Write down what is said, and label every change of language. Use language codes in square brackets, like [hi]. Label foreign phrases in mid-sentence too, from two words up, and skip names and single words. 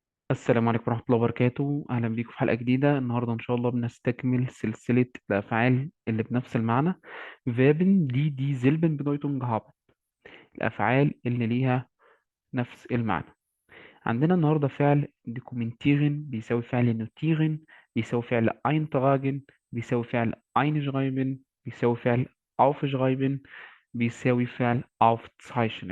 [ar] السلام عليكم ورحمة الله وبركاته. أهلا بيكم في حلقة جديدة. النهاردة إن شاء الله بنستكمل سلسلة الأفعال اللي بنفس المعنى. [de] Verben die dieselben Bedeutung haben. [ar] الأفعال اللي ليها نفس المعنى. عندنا النهاردة فعل dokumentieren بيساوي فعل notieren، بيساوي فعل eintragen، بيساوي فعل einschreiben، بيساوي فعل aufschreiben، بيساوي فعل aufzeichnen.